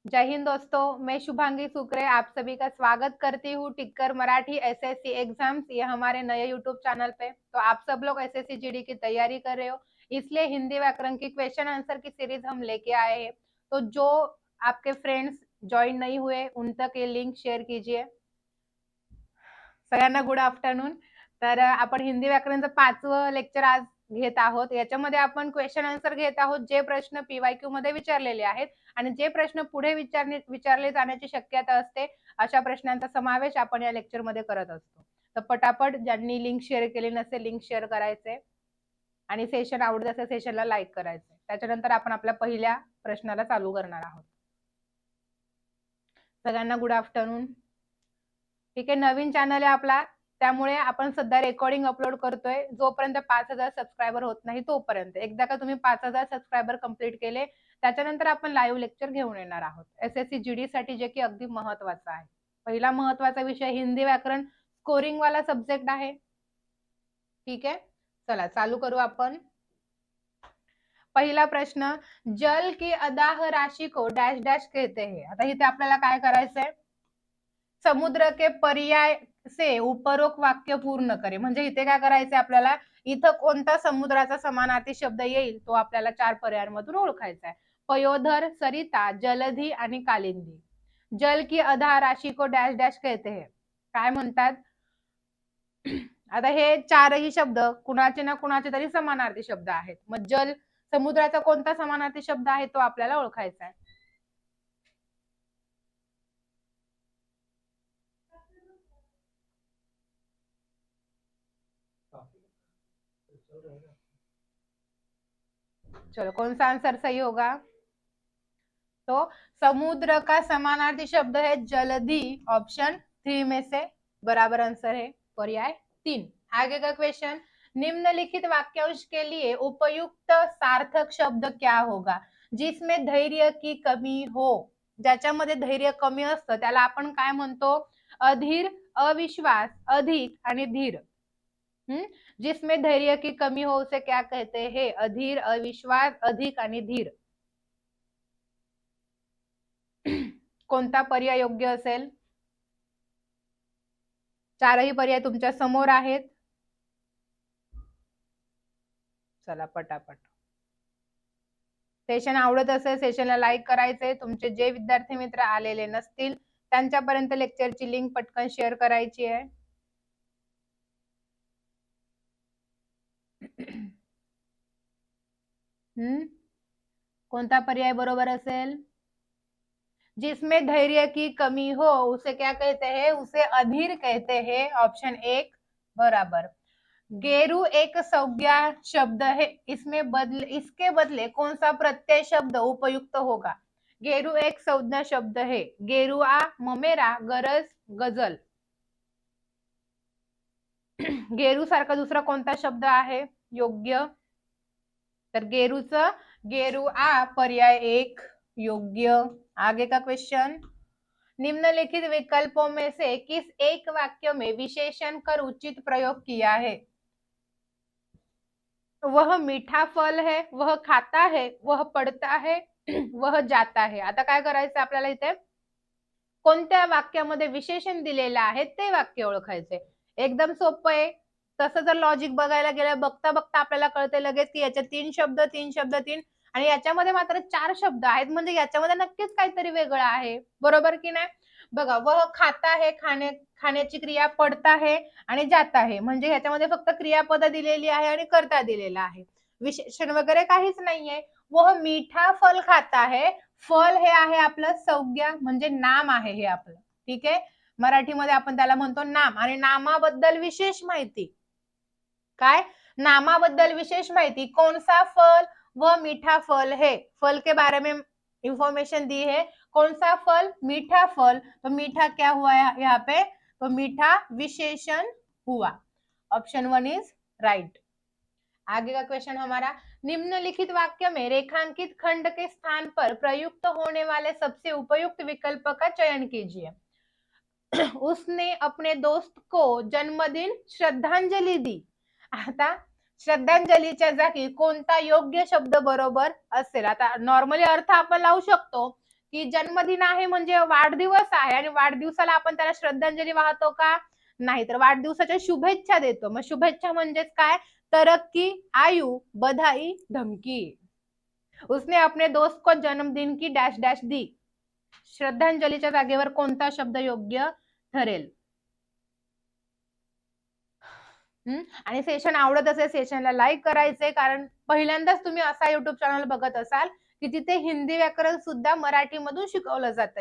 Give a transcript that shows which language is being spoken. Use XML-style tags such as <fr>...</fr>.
<hi>जय हिंद दोस्तों, मैं शुभांगी सुकरे आप सभी का स्वागत करती हूँ टिक्कर मराठी एसएससी एग्जाम्स ये हमारे नए यूट्यूब चैनल पे। तो आप सब लोग एसएससी जीडी की तैयारी कर रहे हो, इसलिए हिंदी व्याकरण की क्वेश्चन आंसर की सीरीज हम लेके आए हैं। तो जो आपके फ्रेंड्स ज्वाइन नहीं हुए उन तक ये लिंक शेअर कीजिए।</hi> <mr>सगळ्यांना गुड आफ्टरनून। तर आपण हिंदी व्याकरणचं 5वं लेक्चर आज घेत आहोत। याच्यामध्ये आपण क्वेश्चन आन्सर घेत आहोत जे प्रश्न पीवायक्यू मध्ये विचारलेले आहेत आणि जे प्रश्न पुढे विचारले जाण्याची शक्यता असते अशा प्रश्नांचा समावेश आपण या लेक्चर मध्ये करत असतो। तर पटापट ज्यांनी लिंक शेअर केली नसेल लिंक शेअर करायचे आणि सेशन आवडत असेल सेशनला लाईक करायचे। त्याच्यानंतर आपण आपल्या पहिल्या प्रश्नाला चालू करणार आहोत। सगळ्यांना गुड आफ्टरनून। ठीक आहे, नवीन चॅनल आहे आपला त्यामुळे आपण सध्या रेकॉर्डिंग अपलोड करतोय जोपर्यंत 5000 सबस्क्रायबर होत नाही तोपर्यंत। एकदा का तुम्ही 5000 सबस्क्रायबर कंप्लीट केले त्याच्यानंतर आपण लाईव्ह लेक्चर घेऊन येणार आहोत एसएससी जीडी साठी, जे की अगदी महत्त्वाचं आहे। पहिला महत्त्वाचा विषय हिंदी व्याकरण स्कोरिंग वाला सब्जेक्ट आहे। ठीक आहे, चला चालू करू आपण।</mr> <hi>पहिला प्रश्न, जल की अदाह राशि को डैश डैश कहते हैं।</hi> <mr>आता इथे आपल्याला काय करायचंय,</mr> <hi>समुद्र के पर्याय से उपरोक्त वाक्य पूर्ण करे।</hi> <mr>म्हणजे इथे काय करायचंय आपल्याला, इथं कोणता समुद्राचा समानार्थी शब्द येईल तो आपल्याला 4 पर्यायांमधून ओळखायचा आहे। पयोधर, सरिता, जलधी आणि कालिंदी।</mr> <hi>जल की अधा राशि को डैश डैश कहते हैं।</hi> <mr>काय म्हणतात, आता हे चारही शब्द कुणाचे ना कुणाचे तरी समानार्थी शब्द आहेत। मग जल समुद्राचा कोणता समानार्थी शब्द आहे तो आपल्याला ओळखायचा आहे।</mr> <hi>चलो कौन सा आंसर सही होगा, तो समुद्र का समानार्थी शब्द है जलधि। ऑप्शन 3 में से बराबर आंसर है पर्याय 3। आगे का क्वेश्चन, निम्नलिखित वाक्यांश के लिए उपयुक्त सार्थक शब्द क्या होगा। जिसमें धैर्य की कमी हो,</hi> <mr>ज्याच्यामध्ये धैर्य कमी असतं त्याला आपण काय म्हणतो, अधीर, अविश्वास, अधिक आणि धीर।</mr> <hi>जिसमें धैर्य की कमी हो उसे क्या कहते हैं, अधीर, अविश्वास, अधिक आणि धीर।</hi> <mr>कोणता पर्याय योग्य असेल, चारही पर्याय तुमच्या समोर आहेत। चला पटापट, सेशन आवडत असेल सेशनला लाईक करायचे। तुमचे जे विद्यार्थी मित्र आलेले नसतील त्यांच्यापर्यंत लेक्चरची लिंक पटकन शेअर करायची आहे। कोणता पर्याय बरोबर असेल,</mr> <hi>जिसमें धैर्य की कमी हो उसे क्या कहते हैं, उसे अधीर कहते हैं। ऑप्शन 1 बराबर। गेरु एक संज्ञा शब्द है, इसके बदले कौन सा प्रत्यय शब्द उपयुक्त होगा। गेरु एक संज्ञा शब्द है, गेरुआ, ममेरा, गरज, गजल।</hi> <mr>गेरू सारखा दुसरा कोणता शब्द आहे योग्य, तर गेरूचं गेरुआ पर्याय 1 योग्य।</mr> <hi>आगे का क्वेश्चन, निम्नलिखित विकल्पों में से किस एक वाक्य में विशेषण कर उचित प्रयोग किया है। वह मीठा फल है, वह खाता है, वह पडता है, वह जाता है।</hi> <mr>आता काय करायचं आपल्याला, इथे कोणत्या वाक्यामध्ये विशेषण दिलेलं आहे ते वाक्य ओळखायचे। एकदम सोपं आहे। तसं जर लॉजिक बघायला गेलं बघता बघता आपल्याला कळते लगेच की याच्यात 3 शब्द 3 शब्द 3 आणि याच्यामध्ये मात्र 4 शब्द आहेत, म्हणजे याच्यामध्ये नक्कीच काहीतरी वेगळं आहे, बरोबर की नाही। बघा,</mr> <hi>वह खाता है,</hi> <mr>खाण्याची क्रिया, पडता है आणि जाता है, म्हणजे याच्यामध्ये फक्त क्रियापद दिलेली आहे आणि कर्ता दिलेला आहे, विशेषण वगैरे काहीच नाहीये।</mr> <hi>वह मीठा फल खाता है,</hi> <mr>फल हे आहे आपलं संज्ञा म्हणजे नाम आहे हे आपलं। ठीक आहे, मराठीमध्ये आपण त्याला म्हणतो नाम, आणि नामाबद्दल विशेष माहिती</mr> <hi>काय, नामाबद्दल विशेष माहिती, कौन सा फल, वह मीठा फल है, फल के बारे में इंफॉर्मेशन दी है, कौन सा फल, मीठा फल। तो मीठा क्या हुआ यहाँ पे, तो मीठा विशेषण हुआ।</hi> <en>Option 1 is right.</en> <hi>आगे का क्वेश्चन हमारा, निम्नलिखित वाक्य में रेखांकित खंड के स्थान पर प्रयुक्त होने वाले सबसे उपयुक्त विकल्प का चयन कीजिए। उसने अपने दोस्त को जन्मदिन श्रद्धांजलि दी।</hi> <mr>आता श्रद्धांजलीच्या जागी कोणता योग्य शब्द बरोबर असेल। आता नॉर्मली अर्थ आपण लावू शकतो की जन्मदिन आहे म्हणजे वाढदिवस आहे आणि वाढदिवसाला आपण त्याला श्रद्धांजली वाहतो का? नाही, तर वाढदिवसाच्या शुभेच्छा देतो. मग शुभेच्छा म्हणजेच काय?</mr> <hi>तरक्की, आयु, बधाई, धमकी. उसने अपने दोस्त को जन्मदिन की डॅश डॅश दी.</hi> <mr>श्रद्धांजलीच्या जागेवर कोणता शब्द योग्य ठरेल? आणि सेशन आवडत असेल सेशनला लाईक करायचे, कारण पहिल्यांदाच तुम्ही असा युट्यूब चॅनल बघत असाल की तिथे हिंदी व्याकरण सुद्धा मराठीमधून शिकवलं जातं.</mr>